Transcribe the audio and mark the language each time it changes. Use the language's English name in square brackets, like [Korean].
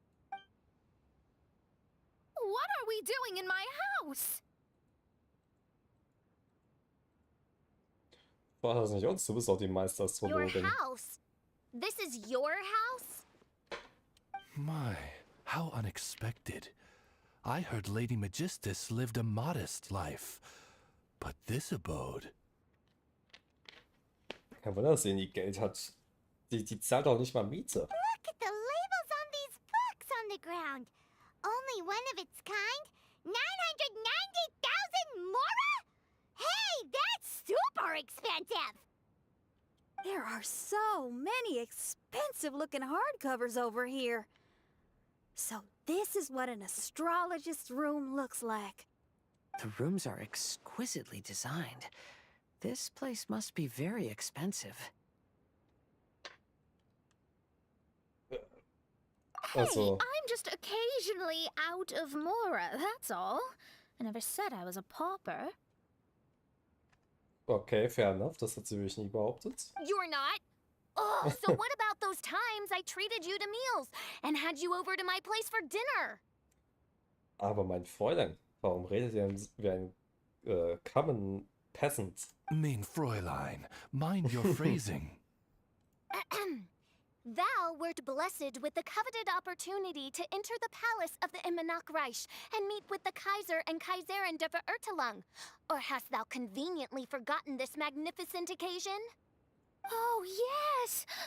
[English] What are we doing in my house? [German] War das nicht uns? Du bist auch die Meisterastrologin. [English] Your house? This is your house? My, how unexpected. I heard Lady Magistus lived a modest life, but this abode... [German] Kein Wunder, dass sie nie Geld hat. Die zahlt auch nicht mal Miete. [English] Look at the labels on these books on the ground. Only one of its kind? 990,000 mora? Hey, that's super expensive! There are so many expensive-looking hardcovers over here. So this is what an astrologist's room looks like. The rooms are exquisitely designed. This place must be very expensive. Also, I'm just occasionally out of mora, that's all. I never said I was a pauper. okay, fair enough. [German] Das hat sie wirklich nie behauptet. [English] You're not? Oh, so what about those times I treated you to meals and had you over to my place for dinner? [German] Aber mein Fräulein, warum redet ihr denn wie ein common peasant? [English] Mein Fräulein, mind your phrasing. Thou wert blessed with the coveted opportunity to enter the palace of the Immanok Reich and meet with the Kaiser and Kaiserin de Verurtelung. Or hast thou conveniently forgotten this magnificent occasion? Oh, yes!